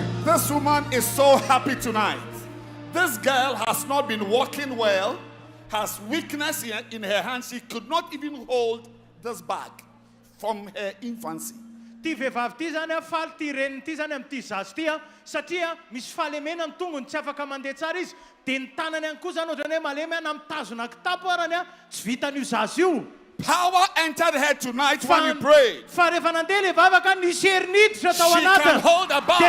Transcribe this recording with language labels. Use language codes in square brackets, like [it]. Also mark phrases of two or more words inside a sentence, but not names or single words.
[en] This woman is so happy tonight. This girl has not been walking well, has weakness in her hands. She could not even hold this bag from her infancy. [mg] Ty vehivavy ty zany faly ty reniny ty zany amin'ty zazy ty satria misy fahalemena ny tongony tsy afaka mandeha tsara izy dia ny tanany ihany koa zany ohatrany hoe malemy ana mitazona kitapo arany tsy vitan'io zazy io. [en] Power entered her tonight when you prayed. [mg] Fa rehefa nandeha le vavaka nisy heriniditra tao [en] She can hold a [mg] anatiny [en] bar.